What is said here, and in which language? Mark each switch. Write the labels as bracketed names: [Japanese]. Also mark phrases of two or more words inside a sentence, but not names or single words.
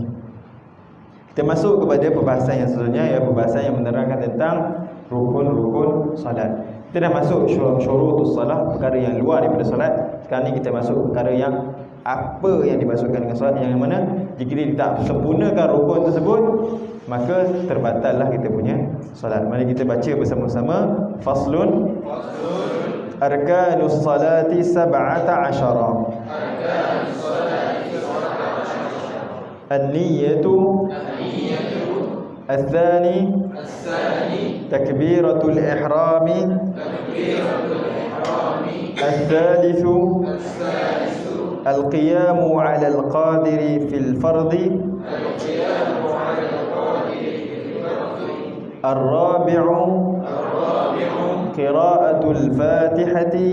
[Malay] Kita masuk kepada perbahasan yang seterusnya, ya, perbahasan yang menerangkan tentang rukun-rukun salat. Kita dah masuk [Arabic] شروط الصلاة, [Malay] perkara yang luar daripada salat. Sekarang ni kita masuk perkara yang apa yang dimasukkan dengan salat, yang mana jika dia tak sempurnakan rukun tersebut, maka terbatallah kita punya salat. Mari kita baca bersama-sama. [Arabic] فصل أركان الصلاة 17. An-niyatu الثاني تكبيرة الإحرام الثالث القيام على القادر في الفرض الرابع قراءة الفاتحة